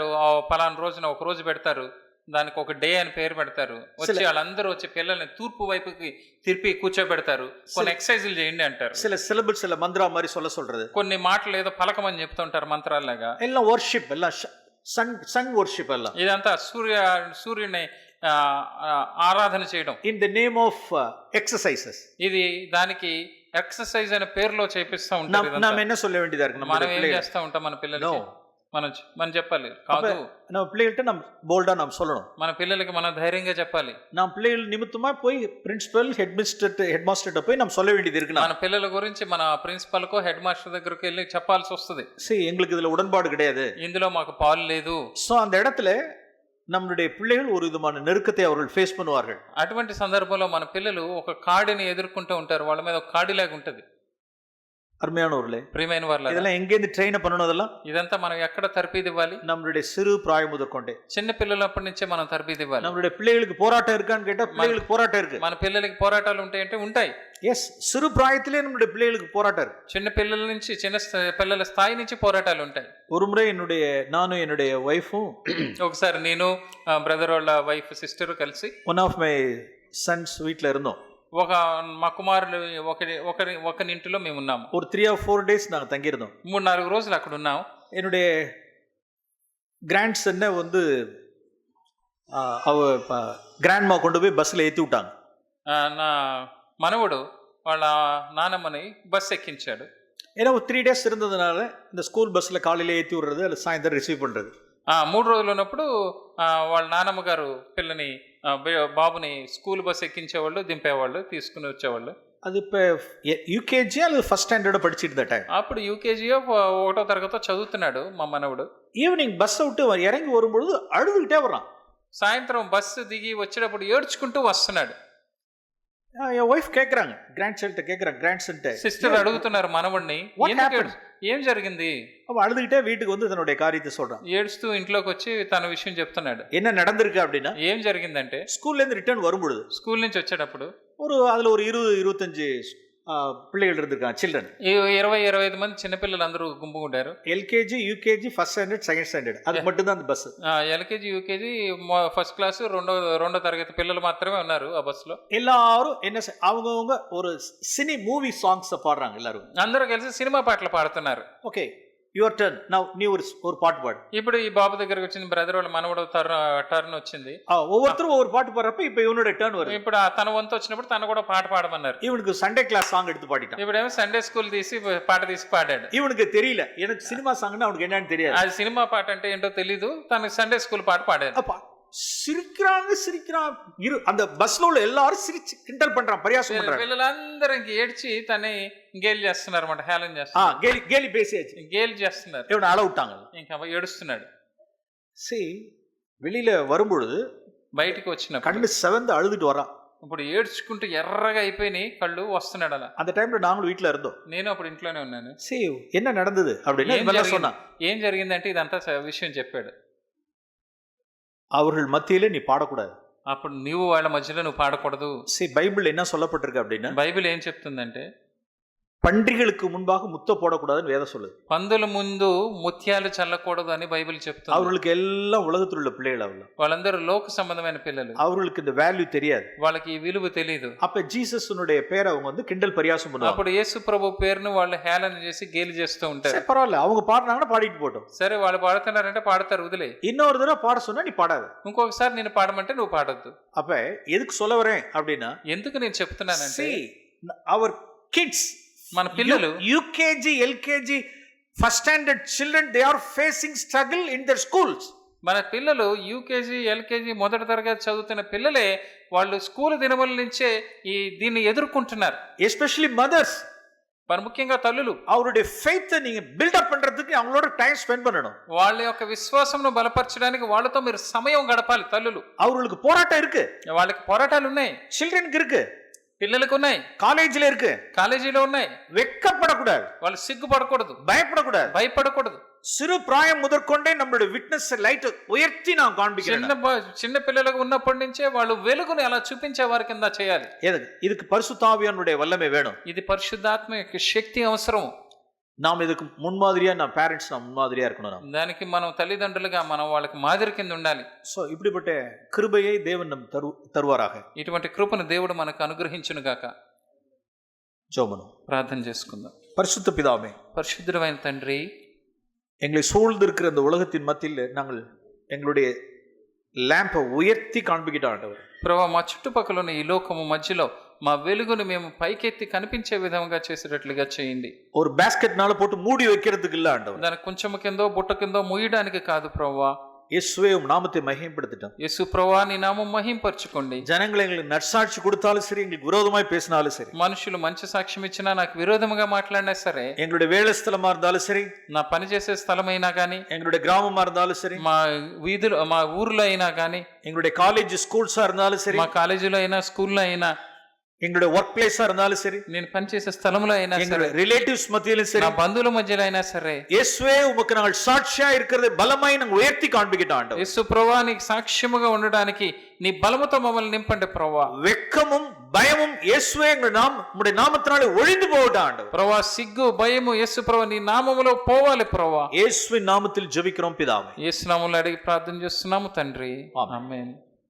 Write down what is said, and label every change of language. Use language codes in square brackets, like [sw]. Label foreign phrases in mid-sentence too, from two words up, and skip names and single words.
[te] పలానా రోజున ఒక రోజు పెడతారు, దానికి ఒక డే అని పేరు పెడతారు. వచ్చి వాళ్ళందరూ వచ్చి పిల్లల్ని తూర్పు వైపుకి తిరిపి కూర్చోబెడతారు. కొన్ని ఎక్సర్సైజులు చేయండి అంటారు. [ta] சில சிலபஸ் சில மந்திரா மாதிரி சொல்றது. [te] కొన్ని మాటలు ఏదో పలకమని చెప్తుంటారు మంత్రాల్లాగా. [ta] எல்லாம் வொர்ஷிப், எல்லாம் [en] sun worship. [ta] ఎல்லாம் [te] ఇదంతా సూర్యుని ఆరాధన చేయడం [en] In the name of exercises. [te] ఇది దానికి ఎక్సర్సైజ్ అనే పేరులో చేపిస్తూ ఉంటారు. [ta] మనం என்ன சொல்ல வேண்டியதா இருக்கு? [te] మనం ఏం చేస్తూ ఉంటాం మన పిల్లలకి? మనం చెప్పాలి కాదు, [ta] நம்ம பிள்ளைகள்கிட்ட நம்ம போல்டா நாம் சொல்லணும். [te] మన పిల్లలకి మనం ధైర్యంగా చెప్పాలి. [ta] நாம் பிள்ளைகள் நிமித்தமா போய் [en] principal headmaster [ta] போய் நாம் சொல்ல வேண்டியது இருக்கு. [te] మన పిల్లల గురించి మన ప్రిన్సిపల్ కో [en] head master [te] దగ్గరికి వెళ్ళి చెప్పాల్సి వస్తుంది. [ta] எங்களுக்கு இதுல உடன்பாடு கிடையாது, [te] ఇందులో మాకు పాలు లేదు. [ta] సో அந்த இடத்துல நம்மளுடைய பிள்ளைகள் ஒரு விதமான நெருக்கத்தை அவர்கள் ஃபேஸ் பண்ணுவார்கள். [te] అటువంటి సందర్భంలో మన పిల్లలు ఒక కాడిని ఎదుర్కొంటూ ఉంటారు. వాళ్ళ మీద ఒక కాడిలాగా ఉంటుంది. [ta] அருமையானவர்களே, [te] ప్రియమైన వాళ్ళ [ta] இதெல்லாம் எங்கேருந்து ட்ரெயின் பண்ணணும்? அதெல்லாம் [te] ఇదంతా మనం ఎక్కడ తర్పీదు ఇవ్వాలి? [ta] நம்மளுடைய சிறு பிராயம் முதற்கொண்டே. [te] చిన్న పిల్లలప్పటి నుంచే మనం తర్పీదు ఇవ్వాలి. [ta] நம்மளுடைய பிள்ளைகளுக்கு போராட்டம் இருக்கான்னு கேட்டா பிள்ளைகளுக்கு போராட்டம் இருக்கு. [te] మన పిల్లలకి పోరాటాలు ఉంటాయంటే ఉంటాయి. [ta] எஸ், சிறு பிராயத்திலே நம்மளுடைய பிள்ளைகளுக்கு போராட்டம் இருக்கு. [te] చిన్న పిల్లల నుంచి పిల్లల స్థాయి నుంచి పోరాటాలు ఉంటాయి. [ta] ஒரு முறை நானும் என்னுடைய ஒய்ஃபும் [te] ఒకసారి నేను బ్రదర్ వాళ్ళ వైఫ్ సిస్టర్ కలిసి [en] one of my sons [ta] வீட்டில் இருந்தோம். [te] మా కుమారులు ఒకరి ఇంటిలో మేము ఉన్నాము. [ta] ஒரு 3 [en] or 4 days [ta] நாங்கள் தங்கியிருந்தோம். [te] 3-4 రోజులు అక్కడ ఉన్నాం. [ta] என்னுடைய [en] grand son [ta] வந்து கிராண்ட்மா கொண்டு போய் பஸ்ஸில் ஏற்றி விட்டாங்க. [te] నా మనవడు వాళ్ళ నానమ్మని బస్ ఎక్కించాడు. [ta] ஏன்னா ஒரு 3 days இருந்ததுனால இந்த [en] school bus [ta] காலையில் ஏற்றி விடுறது, அது சாயந்தரம் ரிசீவ் பண்ணுறது. [te] 3 రోజులు ఉన్నప్పుడు వాళ్ళ నానమ్మ గారు పిల్లని బాబుని [en] school bus [te] ఎక్కించేవాళ్ళు, దింపేవాళ్ళు, తీసుకుని వచ్చేవాళ్ళు. [ta] அது இப்போ யூகேஜி அல்லது [en] first standard [ta] படிச்சுட்டு இருந்த டைம். [te] అప్పుడు యూకేజీయో 1వ తరగతో చదువుతున్నాడు మా మనవడు. [en] evening bus [ta] விட்டு இறங்கி வரும்பொழுது அழுதுகிட்டே வர்றான். [te] సాయంత్రం బస్సు దిగి వచ్చేటప్పుడు ఏడ్చుకుంటూ వస్తున్నాడు. [ta] என் ஒய்ஃப் கேட்குறாங்க, [en] grand son [ta] கேட்குறாங்க, [en] grand son [te] సిస్టర్ అడుగుతున్నారు మనవడిని, ఏం జరిగింది? [ta] அவன் அழுதுகிட்டே வீட்டுக்கு வந்து தன்னுடைய காரியத்தை சொல்றான். [te] ఏడుస్తూ ఇంట్లోకి వచ్చి తన విషయం చెప్తున్నాడు. [ta] என்ன நடந்திருக்கு அப்படின்னா, [te] ఏం జరిగిందంటే [ta] ஸ்கூல்ல இருந்து ரிட்டர்ன் வரும்பொழுது [te] స్కూల్ నుంచి వచ్చేటప్పుడు [ta] அதுல ஒரு 20-25 பிள்ளைகள் இருந்திருக்காங்க, சில்ட்ரன். [te] 20-25 మంది చిన్నపిల్లలు అందరూ గుంపుకుంటారు. [en] LKG, UKG, first standard, second standard, [ta] அது மட்டும் தான் அந்த பஸ். [te] ఎల్కేజీ, యూకేజీ, [en] first class, [te] రెండో తరగతి పిల్లలు మాత్రమే ఉన్నారు ఆ బస్సులో. [ta] எல்லாரும் அவங்கவுங்க ஒரு [en] movie songs [ta] பாடுறாங்க. எல்லாரும் [te] అందరూ కలిసి సినిమా పాటలు పాడుతున్నారు. [en] OK, your turn now, [ta] నీ ஒரு பாட்டு பாடு. [te] ఇప్పుడు ఈ బాబు దగ్గరకు వచ్చింది, బ్రదర్ వాళ్ళ మనవడు టర్న్ వచ్చింది. [ta] ஒவ்வொருத்தரும் ஒவ்வொரு பாட்டு பாடுறப்ப இப்ப இவனோட டர்ன் வருது. [te] ఇప్పుడు తన వంతు వచ్చినప్పుడు తను కూడా పాట పాడమన్నారు. [ta] இவனுக்கு [en] Sunday class song [ta] எடுத்து பாடிட்டான். [te] ఇప్పుడేమో [en] Sunday school [te] తీసి పాట తీసి పాడాడు. [ta] இவனுக்கு தெரியல, எனக்கு [en] cinema song [ta] அவனுக்கு என்னன்னு தெரியாது. [te] అది సినిమా పాట అంటే ఏంటో తెలీదు, తను [en] Sunday school [te] పాట పాడాడు. [ta] சிரிக்கிறான். அந்த பஸ்ல உள்ள எல்லாரும் சிரிச்சு கிண்டல் பண்றான், பரியாசம் பண்றாங்க. [te] పిల్లలందరూ ఇంక ఏడ్చి తనే గేలి చేస్తున్నారు అన్నమాట, హేళన చేస్తున్నారు. [ta] గేలి பேசியாச்சு, [te] గేలి చేస్తున్నారు. [ta] இவனை அழ விட்டாங்க. [te] ఇంకా ఏడుస్తున్నాడు. [ta] வெளியில வரும்பொழுது [te] బయటికి వచ్చిన [ta] கண்ணு செவந்து அழுதுட்டு வரான். [te] ఇప్పుడు ఏడ్చుకుంటూ ఎర్రగా అయిపోయినాయి కళ్ళు, వస్తున్నాడు అలా. [ta] அந்த டைம்ல நாங்களும் வீட்டுல இருந்தோம். [te] నేను అప్పుడు ఇంట్లోనే ఉన్నాను. [ta] என்ன நடந்தது அப்படின்னு சொன்னான். [te] ఏం జరిగిందంటే ఇదంతా విషయం చెప్పాడు. [ta] அவர்கள் மத்தியில நீ பாடக்கூடாது. [te] అప్పుడు నీవు వాళ్ళ మధ్యలో నువ్వు పాడకూడదు. [ta] பைபிள் என்ன சொல்லப்பட்டிருக்கு அப்படின்னா, [te] బైబిల్ ఏం చెప్తుందంటే [ta] பன்றிகளுக்கு முன்பாக முத்த போடக்கூடாதுன்னு வேதம் சொல்லுது. [te] పందుల ముందు ముత్యాలు చల్లకూడదు అని బైబిల్ చెప్తుంది. [ta] அவர்களுக்கு எல்லாம் உலகத்தில் உள்ள பிள்ளைகள், [te] వాళ్ళందరూ లోక సంబంధమైన పిల్లలు. [ta] அவர்களுக்கு இந்த வேல்யூ தெரியாது, [te] వాళ్ళకి ఈ విలువ తెలియదు. [ta] அப்ப ஜீசஸ்னுடைய பேரை அவங்க வந்து கிண்டல் பரியாசம் பண்ணுவாங்க. [te] అప్పుడు యేసు ప్రభు పేరును వాళ్ళు హేళన చేసి గేలి చేస్తూ ఉంటారు. [ta] பரவாயில்ல, அவங்க பாடுறாங்கன்னா பாடிட்டு போட்டோம். [te] సరే వాళ్ళు పాడుతున్నారంటే పాడతారు, వదిలే. [ta] இன்னொரு தடவை பாட சொன்னா நீ பாடாது. [te] ఇంకొకసారి నేను పాడమంటే నువ్వు పాడొద్దు. [ta] அப்ப ఎదుకు சொல்ல வரேன் அப்படின்னா, [te] ఎందుకు నేను చెప్తున్నానంటే [en] our kids, [te] మన పిల్లలు [en] UKG, LKG, first standard children, they are facing struggle in their schools. [te] మన పిల్లలు యూకేజీ, ఎల్కేజీ, మొదటి తరగతి చదువుతున్న పిల్లలే వాళ్ళు స్కూల్ దినముల నుంచే దీన్ని ఎదుర్కొంటున్నారు. [en] Especially mothers, [te] మరి ముఖ్యంగా తల్లులు [ta] அவருடைய faith நீங்க பில்டப் பண்றதுக்கு அவங்களோட [en] time spend [ta] பண்ணணும். [te] వాళ్ళ యొక్క విశ్వాసమును బలపరచడానికి వాళ్ళతో మీరు సమయం గడపాలి. తల్లులు, [ta] அவங்களுக்கு போராட்டம் இருக்கு, [te] వాళ్ళకి పోరాటాలు ఉన్నాయి. [ta] చిల్డ్రన్కి இருக்கு, [te] పిల్లలకు ఉన్నాయి, [ta] కాలేజీలో இருக்கு, [te] కాలేజీలో ఉన్నాయి. [ta] வெட்கப்படக்கூடாது, [te] వాళ్ళు సిగ్గుపడకూడదు, భయపడకూడదు. [ta] சிறு பிராயம் முதற்கொண்டே நம்மளுடைய [en] witness light [ta] உயர்த்தி நாம் காண்பிக்கிறோம். [te] చిన్న పిల్లలకు ఉన్నప్పటి నుంచే వాళ్ళు వెలుగుని అలా చూపించే వారి కింద చేయాలి. [ta] இதுக்கு பரிசுத்த ஆவியானுடைய வல்லமை வேணும். [te] ఇది పరిశుద్ధాత్మ యొక్క శక్తి అవసరం. [ta] நாம் இதுக்கு முன்மாதிரியா, நான் பேரண்ட்ஸ் நான் முன்மாதிரியா இருக்கணும். [te] దానికి మనం తల్లిదండ్రులుగా మనం వాళ్ళకి మాదిరి కింద ఉండాలి. [ta] సో இப்படிப்பட்ட கிருபையை தேவன் நம் தருவாராக. [te] ఇటువంటి కృపను దేవుడు మనకు అనుగ్రహించును గాక. [ta] ஜெபம் [te] ప్రార్థన చేసుకుందాం. [ta] பரிசுத்த பிதாவே, [te] పరిశుద్ధమైన తండ్రి, [ta] எங்களை சூழ்ந்திருக்கிற இந்த உலகத்தின் மத்தியில் நாங்கள் எங்களுடைய லேம்ப் உயர்த்தி కాண்பிக்கிட்டோம் ஆண்டவர். [te] ప్రభువా, మా చుట్టుపక్కల ఉన్న ఈ లోకము మధ్యలో మా వెలుగును మేము పైకెత్తి కనిపించే విధంగా చేసేటట్లుగా చేయండి. [ta] ஒரு பேஸ்கெட்னால போட்டு மூடி வைக்கிறதுக்கு இல்ல ஆண்டவர். [te] దాని కొంచెం కిందో బుట్ట కిందో మూయడానికి కాదు ప్రభువా. [ta] இயேசுவே உம் நாமத்தை மகிமைப்படுத்திட்டோம். [te] యేసు ప్రభువా, నీ నామం మహింపరచుకోండి. [ta] జనங்கள் எங்களுக்கு நற்சாட்சி கொடுத்தாலும் சரி, எங்களுக்கு விரோதமாய் பேசினாலும் சரி, [te] మనుషులు మంచి సాక్ష్యం ఇచ్చినా నాకు విరోధముగా మాట్లాడినా సరే, [ta] எங்களுடைய வேலை ஸ்தலமா இருந்தாலும் சரி, [te] నా పని చేసే స్థలమైనా కానీ, [ta] எங்களுடைய கிராமமா இருந்தாலும் சரி, [te] మా వీధులు మా ఊర్లో అయినా కానీ, [ta] எங்களுடைய [en] college schools [ta] இருந்தாலும் சரி, [te] మా కాలేజీలో అయినా స్కూల్లో అయినా, [ta] எங்களுடைய [en] work place [ta] இருந்தாலும் சரி, [te] నేను పనిచేసే స్థలంలో అయినా సరే, [ta] எங்களுடைய ரிலேட்டிவ்ஸ் மத்தியிலும் சரி, [te] నా బంధువుల మధ్యలో అయినా సరే, [ta] இயேசுவே உமக்கு நாங்கள் சாட்சியா இருக்கிறதை பலமாய் நாங்கள் உயர்த்தி காண்பிக்கிட்டோம் ஆண்டவர். [te] యేసు ప్రభువా నీకు సాక్ష్యముగా ఉండడానికి నీ బలముతో మమ్మల్ని నింపండి ప్రభువా. [ta] வெக்கமும் பயமும் இயேசுவே உம்முடைய நாமத்தினாலே ஒழிந்து போகட்டும் ஆண்டவர். [te] ప్రభువా సిగ్గు భయము యేసు ప్రభువా నీ నామములో పోవాలి ప్రభువా. [ta] இயேசுவின் நாமத்தில் ஜெபிக்கிறோம் பிதாவே. [te] యేసు నామములో అడిగి ప్రార్థన చేస్తున్నాము తండ్రి. ఆమేన్.